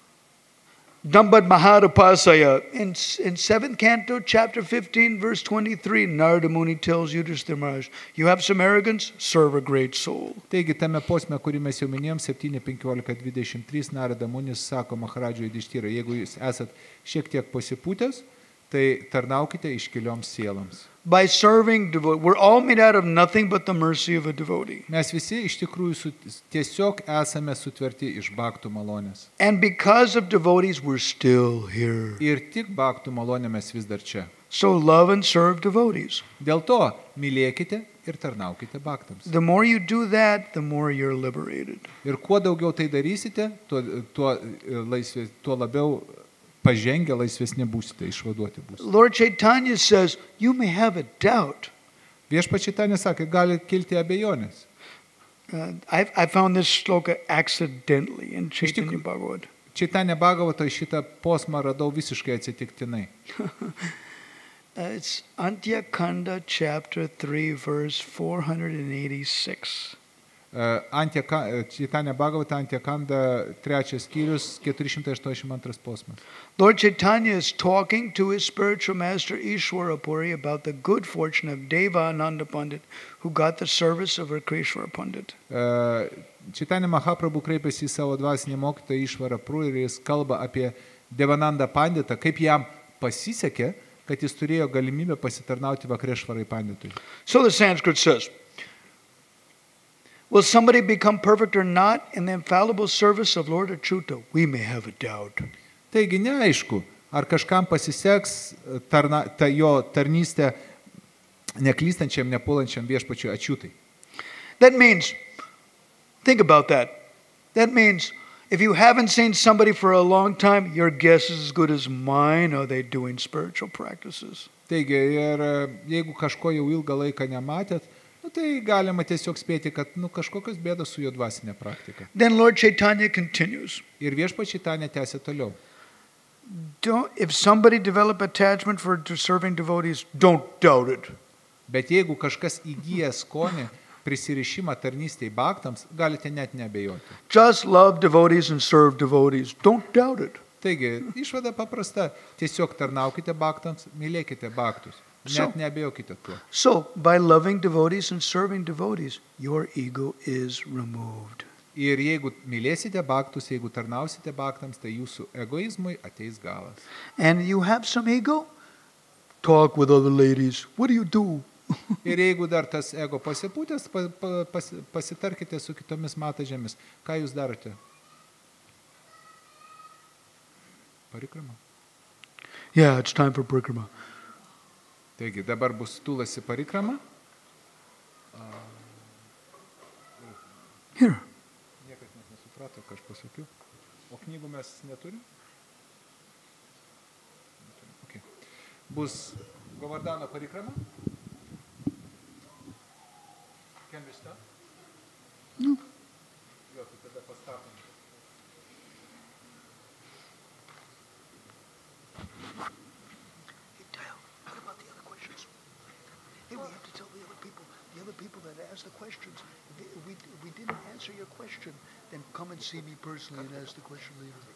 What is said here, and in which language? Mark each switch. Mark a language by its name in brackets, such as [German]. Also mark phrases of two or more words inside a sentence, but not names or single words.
[English] Dambad Maharapasaya in 7th canto, chapter 15, verse 23, Narada Muni tells Yudhishthira Maharaj, you have some arrogance, serve a great soul. [Lithuanian] Taigi, tame posme, kurį mes jau minėjom, 7.15.23, Narada Munis sako Maharadžui Yudhishthira, jeigu jūs esat šiek tiek pasipūtęs, tai tarnaukite iškilioms sieloms. [English] By serving devotees, we're all made out of nothing but the mercy of a devotee. [Lithuanian] Mes visi iš tikrųjų tiesiog esame sutverti iš bhaktų malonės. [English] And because of devotees, we're still here. [Lithuanian] Ir tik bhaktų malonė mes vis dar čia. [English] So love and serve devotees. [Lithuanian] Dėl to mylėkite ir tarnaukite bhaktams. [English] The more you do that, the more you're liberated. [Lithuanian] Ir kuo daugiau tai darysite, tuo labiau pažengę laisvesni būsite, išvaduoti būsite. [English] Lord Chaitanya says, you may have a doubt. [Lithuanian] Viešpats Chaitanya sakė, gali kilti abejonės. [English] I found this shloka accidentally in Chaitanya Bhagavad. [Lithuanian] Chaitanya Bhagavato šitą posmą radau visiškai atsitiktinai. [English] It's Antya Kanda chapter 3 verse 486. [Lithuanian] Chaitanya Bhagavata Antya Kanda 3 skyrius 482 posmas. [English] Lord Chaitanya is talking to his spiritual master Ishwara Puri about the good fortune of Devananda Pandit, who got the service of Krishna Pandit. [Lithuanian] Chaitanya Mahaprabhu kreipėsi į savo dvasinį mokytoją Ishwara Puri ir jis kalba apie Devananda Panditą, kaip jam pasisekė, kad jis turėjo galimybę pasitarnauti Vakreshvarai Panditui. [English] So the Sanskrit says, will somebody become perfect or not in the infallible service of Lord Achyuta? We may have a doubt. [Lithuanian] Taigi neaišku, ar kažkam pasiseks jo tarnystę neklystančiam, nepuolančiam viešpačiui Achyutai. [English] That means, think about that. That means, if you haven't seen somebody for a long time, your guess is as good as mine. Are they doing spiritual practices? [Lithuanian] Taigi, ir jeigu kažko jau ilgą laiką nematėt, tai galima tiesiog spėti, kad kažkokios bėdos su jo dvasinė praktika. [English] Then Lord Chaitanya continues. [Lithuanian] Ir viešpats Chaitanya tęsia toliau. [English] If somebody develop attachment to serving devotees, don't doubt it. [Lithuanian] Bet jeigu kažkas įgyja skonį, prisirišimą tarnystei bhaktams, galite net neabejoti. [English] Just love devotees and serve devotees. Don't doubt it. [Lithuanian] Taigi, išvada paprasta. Tiesiog tarnaukite bhaktams, mylėkite bhaktus. Net neabejokite tuo. [English] So, by loving devotees and serving devotees, your ego is removed. [Lithuanian] Ir jeigu mylėsite bhaktus, jeigu tarnausite bhaktams, tai jūsų egoizmui ateis galas. [English] And you have some ego? Talk with other ladies. What do you do? [Lithuanian] Ir jeigu dar tas ego pasipūtęs, pasitarkite su kitomis matažėmis. Ką jūs darote? Parikrama? [English] Yeah, it's time for parikrama. [Lithuanian] Taigi, dabar bus tulasi parikrama. [English] Here. [Lithuanian] Niekas net nesuprato, ką aš pasakiau. O knygų mes neturim? Okay. Bus Govardhana Parikrama. [English] Can we start? No. [Lithuanian] Jo, tai tada pastatom. [English] Hey, Dale, what about the other questions? Hey, we have to tell the other people that asked the questions. If we didn't answer your question, then come and see me personally and ask the question later.